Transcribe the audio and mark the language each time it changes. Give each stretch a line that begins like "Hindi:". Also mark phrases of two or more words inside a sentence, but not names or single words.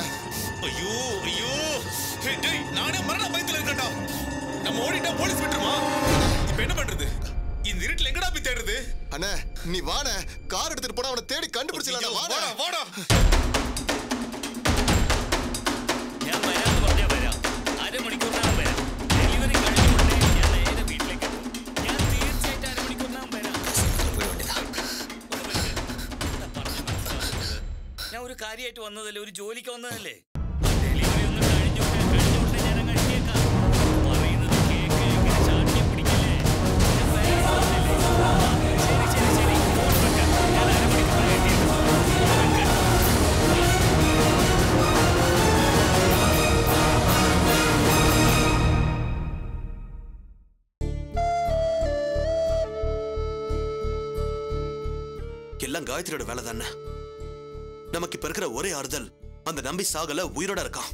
Tamil: ஐயோ ஐயோ டேய் நானே மரண பயத்துல இருக்கேன்டா. நம்ம ஓடிட்டா போலீஸ் விட்டுருமா? இப்போ என்ன பண்றது? இந்த இருட்டுல எங்கடா போய் தேடுறது? அண்ணே நீ வாண்ணே, கார் எடுத்துட்டு போனா அவனை தேடி கண்டுபிடிச்சலாம்டா. வாடா வாடா.
Malayalam: ഞാൻ വരാന്ന് പറഞ്ഞാ വരാം. അരമണിക്കൂറിനകം വരാം. ഡെലിവറി കഴിഞ്ഞുകൊണ്ട് ഞാൻ നേരെ വീട്ടിലേക്ക് എത്തും. ഞാൻ തീർച്ചയായിട്ടും അരമണിക്കൂറിനകം വരാം. ഞാൻ ഒരു കാര്യമായിട്ട് വന്നതല്ലേ, ഒരു ജോലിക്ക് വന്നതല്ലേ. ഡെലിവറി ഒന്ന് കഴിഞ്ഞോട്ടെ ഞാൻ അങ്ങ് എത്തിയേക്കാം. പറയുന്നത് കേക്ക്, ഇങ്ങനെ ചാട്ടിയെ പിടിക്കല്ലേ. ഞാൻ വരാന്ന് പറഞ്ഞില്ലേ. ശരി ഫോൺ വെക്കാം. ഞാൻ അരമണിക്കൂറിനകം എത്തിയേക്കാം. ഫോൺ വെക്കാം.
Tamil: எல்லாம் காயத்ரியோட வேலை தானே. நமக்கு இப்ப இருக்கிற ஒரே ஆறுதல் அந்த நம்பி சாகல, உயிரோட இருக்கான்.